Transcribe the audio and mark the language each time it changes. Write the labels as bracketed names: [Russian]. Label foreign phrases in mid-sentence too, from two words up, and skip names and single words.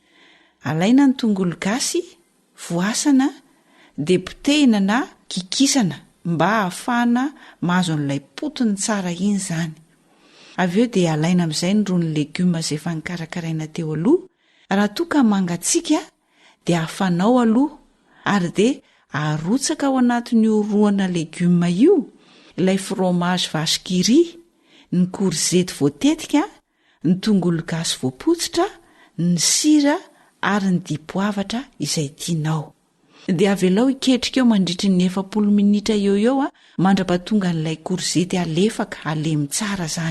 [Malagasy] Alaina ny tongolo gasy, voasana dia potehina na kikisana mba hahafahana mahazo an'ilay potony tsara iny izany. Avy eo dia alaina amin'izay ny ron'ny legioma izay efa nikarakaraina teo aloha. Raha toa ka mangatsiaka dia hafanao aloha ary dia arotsaka ao anatin'io roana legioma io ilay fromage vache qui rit, ny korzety voatetika, ny tongolo gasy voapotsitra, ny sira ary ny dipoavatra izay tianao. Dia avelao iketrika eo mandritra ny 40 minitra eo mandrapatonga n'ilay korzety alefaka alemy tsara izany.